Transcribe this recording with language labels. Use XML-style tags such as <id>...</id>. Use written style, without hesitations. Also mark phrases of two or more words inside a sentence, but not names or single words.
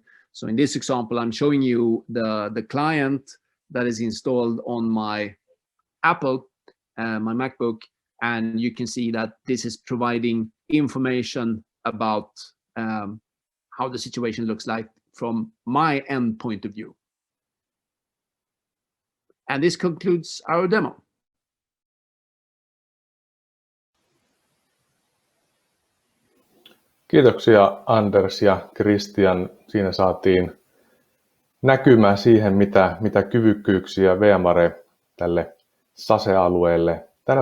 <en>So in this example, I'm showing you the client that is installed on my Apple, my MacBook, and you can see that this is providing information about how the situation looks like from my end point of view. And this concludes our demo.</en> <fi>Kiitoksia Anders ja Christian. Siinä saatiin näkymää siihen, mitä kyvykkyyksiä VMware tälle SASE-alueelle tänä</fi>